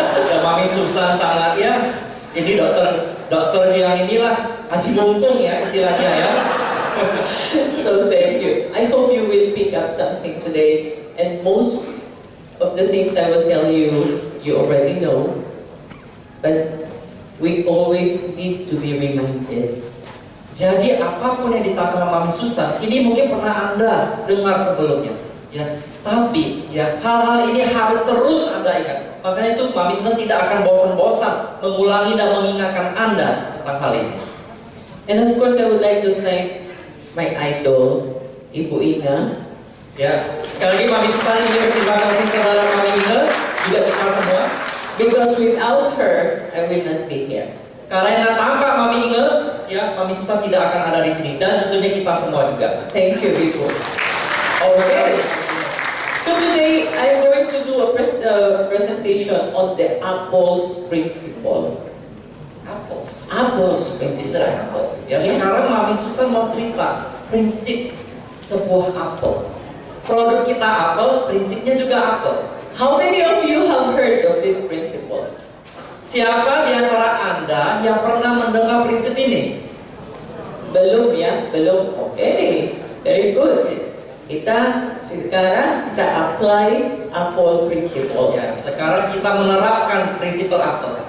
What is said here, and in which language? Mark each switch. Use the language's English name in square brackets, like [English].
[Indonesian] Ya, Mami Susan sangat ya. Ini dokter yang inilah haji mumpung ya istilahnya ya. [English] So thank you. I hope you will pick up something today, and most of the things I will tell you, you already know, but we always need to be reminded. [Indonesian] Jadi apapun yang dikatakan Mami Susan, ini mungkin pernah Anda dengar sebelumnya, ya. Tapi ya hal-hal ini harus terus Anda ingat. Makanya itu Mami Susan tidak akan bosan-bosan mengulangi dan mengingatkan Anda tentang hal ini. [English] And of course, I would like to thank my idol, Ibu Ina. [Indonesian] Ya, sekali lagi Mami Susan ini berterima kasih kepada Mami Ina, juga kita semua. [English] Because without her, I will not be here. [Indonesian] Karena tanpa Mami Inge, ya Mami Susan tidak akan ada di sini dan tentunya kita semua juga. [English] Thank you, Ibu. Okay. So today, I'm going to do a presentation on the Apples Principle. Apples. Apples [Indonesian] Prinsip [English] Principle. [Indonesian] apel. Ya, [English] Yes. [Indonesian] sekarang Mami Susan mau cerita prinsip sebuah apel. Produk kita apel, prinsipnya juga apel. [English] How many of you have heard of this principle? [Indonesian] Siapa di antara Anda yang pernah mendengar prinsip ini? Belum ya? Belum. [English] Okay. Very good. [Indonesian] Kita sekarang kita apply Apple Principle. Ya, sekarang kita menerapkan prinsip apel.